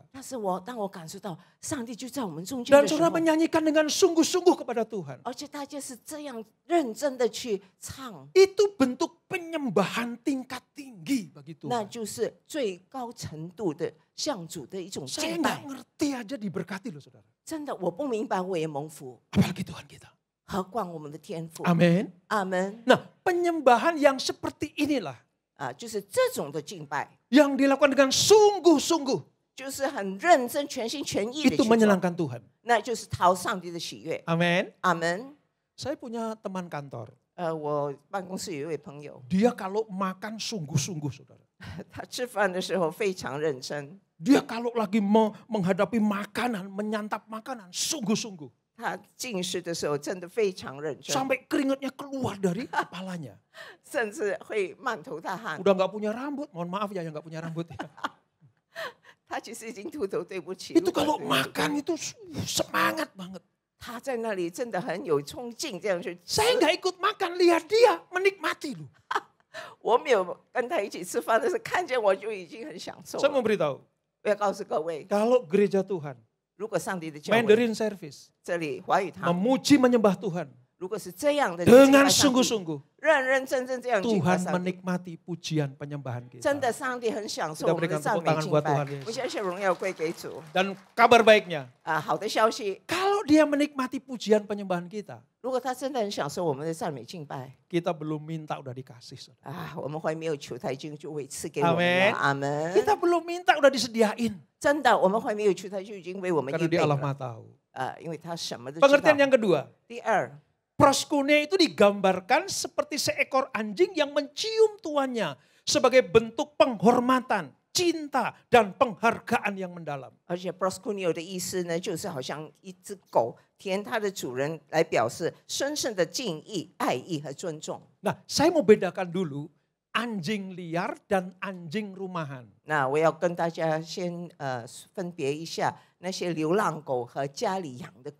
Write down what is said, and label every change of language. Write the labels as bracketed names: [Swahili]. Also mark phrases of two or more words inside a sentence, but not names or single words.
[Chinese] 但是当我感受到上帝就在我们中间 [Indonesian] Dan [Chinese] 的时 [Indonesian] saudara [Chinese] 候， [Indonesian] menyanyikan dengan sungguh-sungguh kepada Tuhan. [Chinese] 而且大家是这样认真的去唱， [Indonesian] Itu bentuk penyembahan tingkat tinggi bagi [Chinese] 那 [Indonesian] Tuhan. [Chinese] 就是最高程度的向主的一种 [Indonesian] Saya [Chinese] 敬 [Indonesian] nggak [Chinese] 拜。 [Indonesian] ngerti aja diberkati loh saudara. [Chinese] 真的，我不明白，我也蒙福， [Indonesian] Apalagi Tuhan kita. [Chinese] 何况我们的天父。 [Indonesian] Amin. [Chinese] 阿门 [Indonesian] Nah, penyembahan yang seperti inilah [Chinese] 啊，就是这种的敬拜， [Indonesian] yang dilakukan dengan sungguh-sungguh [Chinese] 就是很认真、全心全意的 [Indonesian] itu [Chinese] 去做， [Indonesian] menyenangkan Tuhan. [Chinese] 那就是讨上帝的喜悦。 [Indonesian] Amin. [Chinese] 阿门。 [Indonesian] Saya punya teman kantor. [Chinese] 我办公室有一位朋友， [Indonesian] Dia kalau makan sungguh-sungguh saudara. [Chinese] 他吃饭的时候非常认真， [Indonesian] Dia kalau lagi menghadapi makanan, menyantap makanan sungguh-sungguh. [Chinese] 他进食的时候真的非常认真， [Indonesian] Sampai keringatnya keluar dari kepalanya. [Chinese] 甚至会满头大汗。 [Indonesian] Udah nggak punya rambut, mohon maaf ya yang nggak punya rambut. [Chinese] 他其实已经秃头，对不起。 [Indonesian] Itu [Chinese] 如果 [Indonesian] kalau [Chinese] 是 [Indonesian] makan itu semangat banget. [Chinese] 他在那里真的很有冲劲，这样去吃。 [Indonesian] Saya nggak ikut makan, lihat dia menikmati loh. [Chinese] 我没有跟他一起吃饭，但是看见我就已经很享受 [Indonesian] Saya [Chinese] 了。 [Indonesian] mau beritahu, [Chinese] 我要告诉各位， [Indonesian] kalau gereja Tuhan, [Chinese] 如果上帝的教会 [English] Mandarin Service, [Chinese] 这里华语堂， [Indonesian] memuji menyembah Tuhan [Chinese] 如果是这样的敬拜 [Indonesian] dengan [Chinese] 上帝 [Indonesian] sungguh-sungguh, [Chinese] 认认真真这样敬拜 [Indonesian] Tuhan [Chinese] 上帝， [Indonesian] menikmati pujian penyembahan [Chinese] 真 [Indonesian] kita. [Chinese] 的上帝很享受 [Indonesian] Kita [Chinese] 我们的 [Indonesian] berikan [Chinese] 赞 [Indonesian] tepuk [Chinese] 美 [Indonesian] tangan [Chinese] 敬 [Indonesian] buat [Chinese] 拜 [Indonesian] Tuhan Yesus.。 [Chinese] 我相信荣耀归给主。 [Indonesian] Dan kabar baiknya, [Chinese] 好的消息， [Indonesian] kalau dia menikmati pujian penyembahan kita, [Chinese] 如果他真的很享受我们的赞美敬拜 [Indonesian] kita belum minta udah dikasih. Saudara. [Chinese] 我们还没有求他已经就会赐给我们了。阿门。 [Indonesian] Kita belum minta udah disediain. [Chinese] 真的，我们还没有求他就已经为我们 [Indonesian] Karena [Chinese] 预备 [Indonesian] dia Allah [Chinese] 了。 [Indonesian] Maha tahu. [Chinese] 因为他什么都知 [Indonesian] Pengertian [Chinese] 道。 [Indonesian] yang kedua, [Chinese] 第二， [Indonesian] proskune itu digambarkan seperti seekor anjing yang mencium tuannya sebagai bentuk penghormatan, cinta, dan penghargaan yang mendalam. [Chinese] 而且 proskuneo 的意思呢，就是好像一只狗舔它的主人，来表示深深的敬意、爱意和尊重。 [Indonesian] Nah, saya mau bedakan dulu anjing liar dan anjing rumahan. [Chinese] 那我要跟大家先分别一下那些流浪狗和家里养的狗。